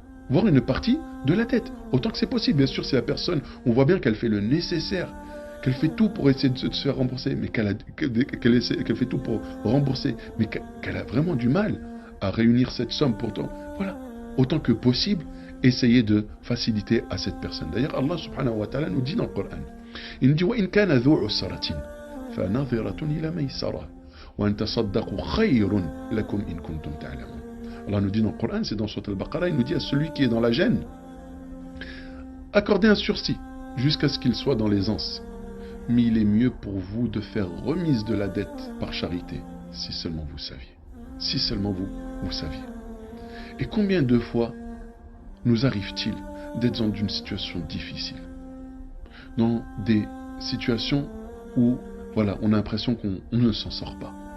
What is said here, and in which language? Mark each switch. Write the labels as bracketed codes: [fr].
[fr] Voir une partie de la dette, autant que c'est possible. Bien sûr, si la personne, on voit bien qu'elle fait le nécessaire, qu'elle fait tout pour essayer de se faire rembourser, mais qu'elle fait tout pour rembourser, mais qu'elle a vraiment du mal à réunir cette somme pourtant. Voilà, autant que possible, essayer de faciliter à cette personne. D'ailleurs, Allah subhanahu wa ta'ala nous dit [ar] dans le Coran, il nous dit وَإِنْ كَانَ ذُو عُسْرَةٍ فَنَظِرَةٌ إِلَى مَيْسَرَةٍ وَأَنْ تَصَدَّقُوا خَيْرٌ لَكُمْ إِنْ كُنْتُمْ تَعْلَمُونَ. [fr] Allah nous dit dans le Coran, c'est dans Sourate Al-Baqarah, il nous dit à celui qui est dans la gêne, accordez un sursis jusqu'à ce qu'il soit dans l'aisance. Mais il est mieux pour vous de faire remise de la dette par charité, si seulement vous saviez. Si seulement vous saviez. Et combien de fois nous arrive-t-il d'être dans une situation difficile, dans des situations où on a l'impression qu'on ne s'en sort pas.